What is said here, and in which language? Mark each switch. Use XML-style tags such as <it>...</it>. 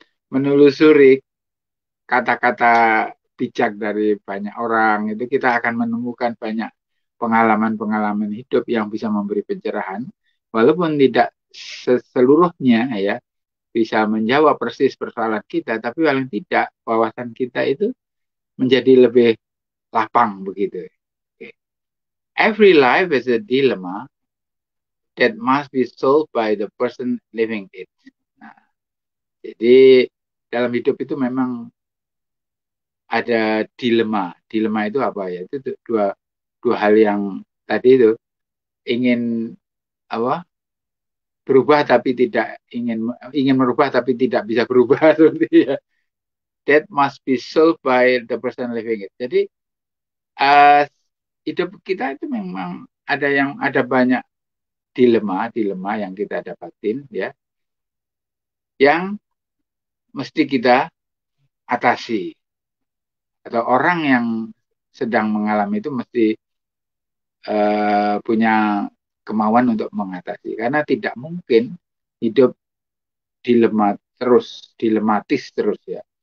<id>menelusuri kata-kata bijak dari banyak orang, itu kita akan menemukan banyak pengalaman-pengalaman hidup yang bisa memberi pencerahan, walaupun tidak seluruhnya ya bisa menjawab persis persoalan kita, tapi paling tidak wawasan kita itu menjadi lebih lapang begitu.</id> <en>Okay. Every life is a dilemma that must be solved by the person living it.</en> <id>Nah, jadi dalam hidup itu memang ada dilema. Dilema itu apa ya? Itu dua hal yang tadi itu ingin apa? Berubah tapi tidak ingin merubah tapi tidak bisa berubah seperti ya.</id> <en>That must be solved by the person living it.</en> <id>Jadi hidup kita itu memang ada banyak dilema yang kita dapatin ya, yang mesti kita atasi, atau orang yang sedang mengalami itu mesti punya kemauan untuk mengatasi, karena tidak mungkin hidup dilematis terus ya.</id>